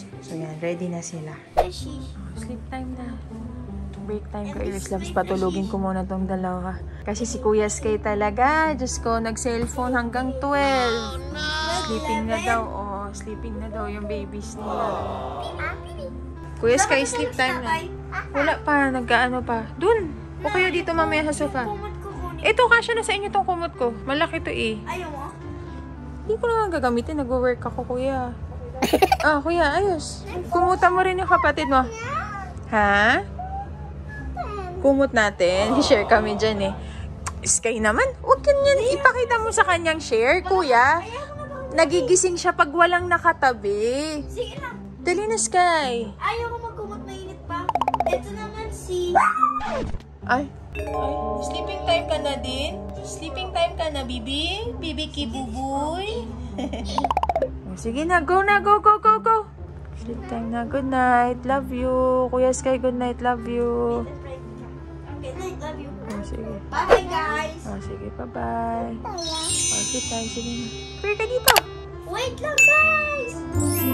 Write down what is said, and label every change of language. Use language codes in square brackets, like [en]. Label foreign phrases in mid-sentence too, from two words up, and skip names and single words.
[tl] So, yan. Ready na sila. [en] Sleep time [tl] na. [en] Break time [tl] ko, Iris Loves. Patulugin ko muna tong dalawa. Kasi si Kuya Sky talaga. Diyos ko, nag-cellphone hanggang 12. Sleeping na daw. Sleeping na daw yung babies nila. Kuya Sky, [en] sleep time [tl] na. Wala pa, nag-ano pa. Dun! O kayo dito mamaya sa sofa. Ito, kasya na sa inyo tong kumot ko. Malaki to eh. Ayaw mo? Hindi ko naman gagamitin. Nag-work ako, kuya. Kuya, ayos. Kumuta mo rin yung kapatid mo. Ha? Kumot natin. Share kami dyan eh. Sky naman, huwag ganyan. Ipakita mo sa kanyang share, kuya. Nagigising siya pag walang nakatabi. Sige na. Dali na, Sky. Ayaw ko magkumot, mainit pa. Ito naman si... Ay, [en] sleeping time [tl] ka na din? [en] Sleeping time [tl] ka na, Bibi? Bibi Kibuboy? Sige na, go na, go. [en] Sleep time na, good night, love you. Kuya Sky, good night, love you. Okay, love you. [tl] Sige. [en] Bye, guys. [tl] Sige, [en] bye-bye. Sleep time, [tl] sige na. Pray ka dito. Wait lang, guys.